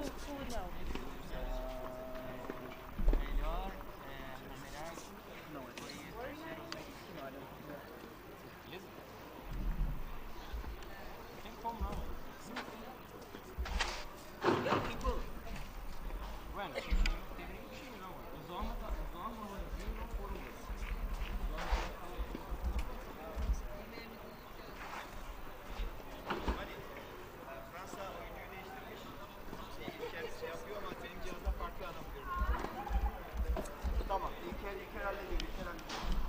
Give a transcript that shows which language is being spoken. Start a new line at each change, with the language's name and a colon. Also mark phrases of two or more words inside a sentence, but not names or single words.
English: Who would know? No idea. No, I don't. Young people.
Turkish: Fransa oyuncuyu değiştirmiş. Şey yapıyor ama benim cihazda farklı adam görünüyor. Tamam. İlker hallediyor. İlker hallediyor.